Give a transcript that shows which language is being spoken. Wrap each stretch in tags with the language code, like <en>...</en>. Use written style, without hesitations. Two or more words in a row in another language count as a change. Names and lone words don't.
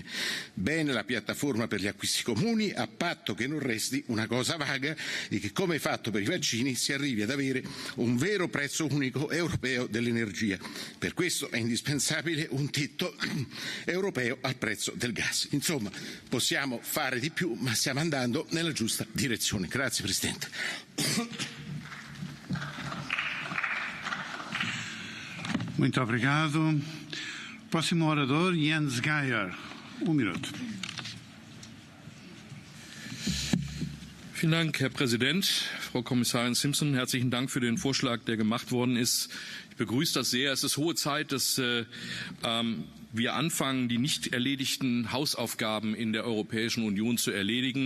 <it>Bene la piattaforma per gli acquisti comuni, a patto che non resti una cosa vaga e che, come fatto per i vaccini, si arrivi ad avere un vero prezzo unico europeo dell'energia. Per questo è indispensabile un tetto europeo al prezzo del gas. Insomma, possiamo fare di più, ma stiamo andando nella giusta direzione. Grazie Presidente.</it> <pt>Muito obrigado. Próximo orador, Jens Geier. Minuto.</pt> <de>Vielen Dank, Herr Präsident. Frau Kommissarin Simpson, herzlichen Dank für den Vorschlag, der gemacht worden ist. Ich begrüße das sehr. Es ist hohe Zeit, dass wir anfangen, die nicht erledigten Hausaufgaben in der Europäischen Union zu erledigen.</de>